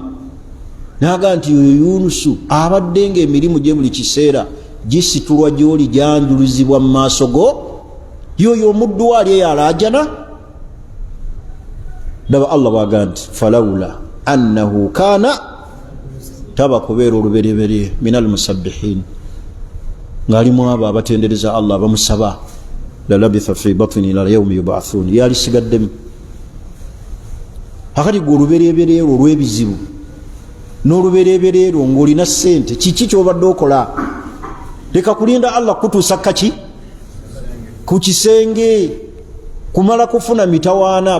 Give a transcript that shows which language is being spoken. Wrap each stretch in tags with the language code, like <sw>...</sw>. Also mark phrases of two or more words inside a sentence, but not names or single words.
<lg>Naga nti oyo Yunusu abadde ng'emirimu gye buli kiseera gisitulwa gy'oli gyanjuluzibwa mu maaso go, yoyo omuddu ali eyo alaajana. Daba Allah bwaga nti</lg> <ar>فلولا أنه كان,</ar> <lg>taba kubeera olubereberye</lg> <ar>من المسبحين,</ar> <lg>ng'alimu abo abatendereza Allah bamusaba,</lg> <ar>للبث في بطنه إلى يوم يبعثون,</ar> <lg>yali sigaddemu. Akati gwe olubereberye olw'ebizibu n'olubereberye ng'olina ssente, kiki ky'obadde okola? Leka kulinda Allah kutuusa kaki ku kisenge, kumala kufuna mitawaana.</lg>